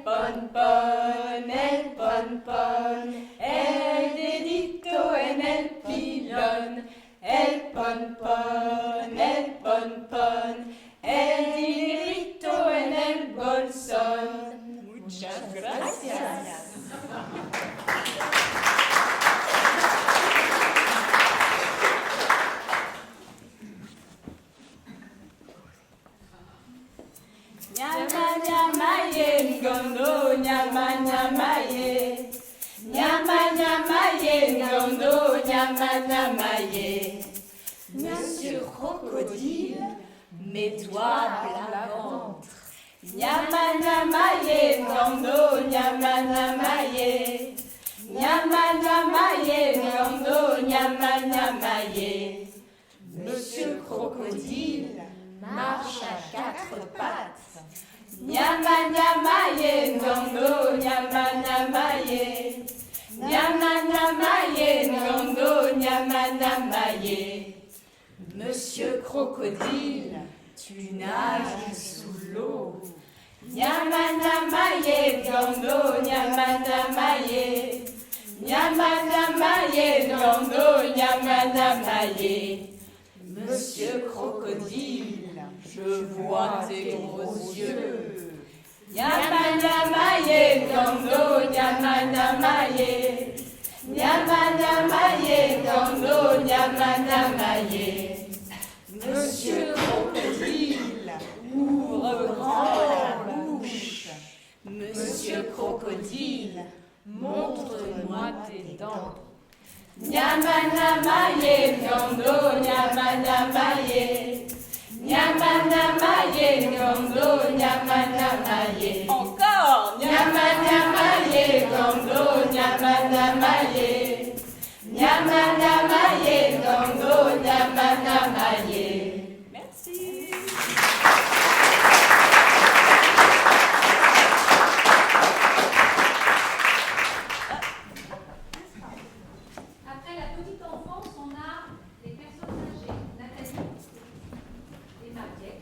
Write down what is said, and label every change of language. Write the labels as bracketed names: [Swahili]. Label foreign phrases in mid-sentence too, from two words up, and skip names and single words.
[Spanish] ponpon, el dedito en el pilón, el ponpon, el dinerito en el bolsón. Muchas gracias. [Lingala] Nyama nyama ye ngondo, nyama nyama ye. Nyama nyama ye ngondo, nyama nyama ye. [French] Monsieur Crocodile, mets-toi plat ventre. [Lingala] Nyama nyama ye ngondo, nyama nyama ye. Nyama nyama ye ngondo, nyama nyama ye. [French] Monsieur Crocodile marche à quatre pattes. [Lingala] Nyama nyama ye ngondo, nyama nyama ye. Nyama nyama ye ngondo, nyama nyama ye. [French] Monsieur Crocodile, tu nages sous l'eau. [Lingala] Nyama nyama ye ngondo, nyama nyama ye. Nyama nyama ye ngondo, nyama nyama ye. [French] Monsieur Crocodile, je vois tes gros yeux. [Lingala] Nyama nyama ye ngondo, nyama nyama ye. Nyama nyama ye ngondo, nyama nyama ye. [French] Monsieur Crocodile, ouvre grand la bouche. Monsieur Crocodile, montre-moi tes dents. [Lingala] Nyama nyama ye ngondo, nyama nyama ye. Nyama nyama ye ngondo, nyama nyama ye. [French] Encore. [Lingala] Nyama nyama ye ngondo, nyama nyama ye. Nyama nyama ye ngondo, nyama nyama ye. [French] Merci. Après la petite enfance, on a les personnes âgées. Nathalie et Mariette.